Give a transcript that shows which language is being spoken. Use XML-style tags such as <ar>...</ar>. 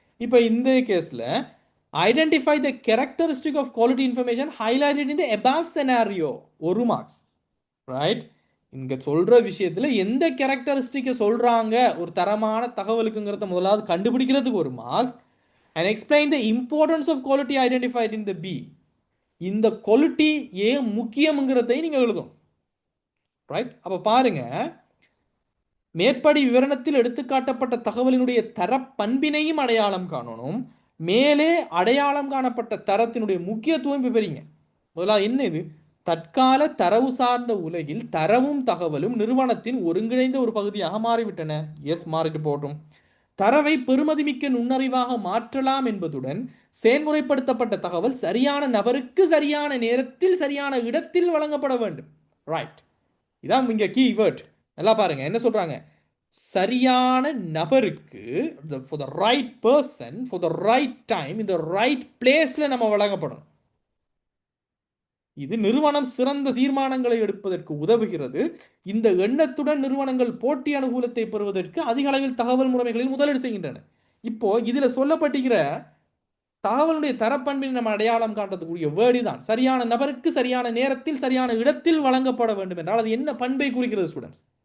<ta>இப்போ இந்த கேஸில்</ta> <en>Identify the characteristic of quality information highlighted in the above scenario, 1 marks. Right.</en> <ta>இங்கே சொல்கிற விஷயத்தில் எந்த கேரக்டரிஸ்டிக்கை சொல்கிறாங்க ஒரு தரமான தகவலுக்குங்கிறத முதலாவது கண்டுபிடிக்கிறதுக்கு 1 marks.</ta> <en>And explain the importance of quality identified in the B.</en> <ta>இந்த குவாலிட்டி ஏன் முக்கியம்ங்கிறதை நீங்கள் எழுதும். ரைட். அப்போ பாருங்க, மேற்படி விவரணத்தில் எடுத்துக்காட்டப்பட்ட தகவலினுடைய தர பண்பினையும் அடையாளம் காணணும். மேலே அடையாளம் காணப்பட்ட தரத்தினுடைய முக்கியத்துவம் பெறீங்க. முதலாவது என்ன இது? தற்கால தரவு சார்ந்த உலகில் தரவும் தகவலும் நிறுவனத்தின் ஒருங்கிணைந்த ஒரு பகுதியாக மாறிவிட்டன. எஸ், மாறிட்டு போட்டும். தரவை பெறுமதிமிக்க நுண்ணறிவாக மாற்றலாம் என்பதுடன் செயல்முறைப்படுத்தப்பட்ட தகவல் சரியான நபருக்கு சரியான நேரத்தில் சரியான இடத்தில் வழங்கப்பட வேண்டும். ரைட், இதான் இங்க கீவேர்ட். நல்லா பாருங்க என்ன சொல்றாங்க. சரியான நபருக்கு,</ta> <en>for the right person for the right time in the right placeல</en> <ta>நம்ம வழங்கப்படணும். இது நிறுவனம் சிறந்த தீர்மானங்களை எடுப்பதற்கு உதவுகிறது. இந்த எண்ணத்துடன் நிறுவனங்கள் போட்டி அனுகூலத்தை பெறுவதற்கு அதிக அளவில் தகவல் முறைமைகளில் முதலீடு செய்கின்றன. இப்போ இதுல சொல்லப்பட்டிருக்கிற தகவலுடைய தரப்பண்பின் நம்ம அடையாளம் காட்டக்கூடிய வேர்டு தான் சரியான நபருக்கு சரியான நேரத்தில் சரியான இடத்தில் வழங்கப்பட வேண்டும் என்றால் அது என்ன பண்பை குறிக்கிறது ஸ்டூடெண்ட்ஸ்?</ta>